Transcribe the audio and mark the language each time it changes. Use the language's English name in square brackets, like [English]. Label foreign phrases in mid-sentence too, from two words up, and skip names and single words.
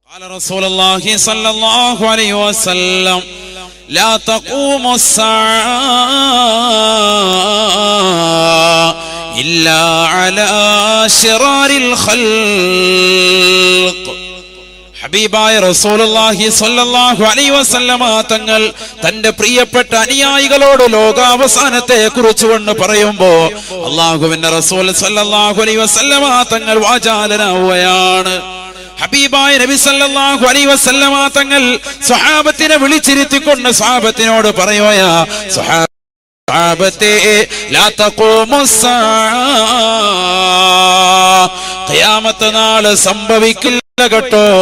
[Arabic] رسول الله صلى الله عليه وسلم لا تقوم الساعة إلا على شرار الخلق. [Malayalam] ഹബീബായ റസൂലുള്ളാഹി [Arabic] صلى الله عليه وسلم [Malayalam] തങ്ങൾ തന്റെ പ്രിയപ്പെട്ട അനുയായികളോട് ലോകാവസാനത്തെ കുറിച്ചുകൊണ്ട് പറയുമ്പോൾ അല്ലാഹുവിന്റെ റസൂൽ [Arabic] صلى الله عليه وسلم [Malayalam] തങ്ങൾ വാചാലനാവുകയാണ്. ഹബീബായ നബി [Arabic] صلى الله عليه وسلم [Malayalam] തങ്ങൾ സ്വഹാബത്തിനെ വിളിച്ചിരുത്തിക്കൊണ്ട് സ്വഹാബത്തിനോട് പറയുകയാ, സ്വഹാബത്തെ ലാ ഖിയാമത്ത് നാൾ സംഭവിക്കില്ല കേട്ടോ.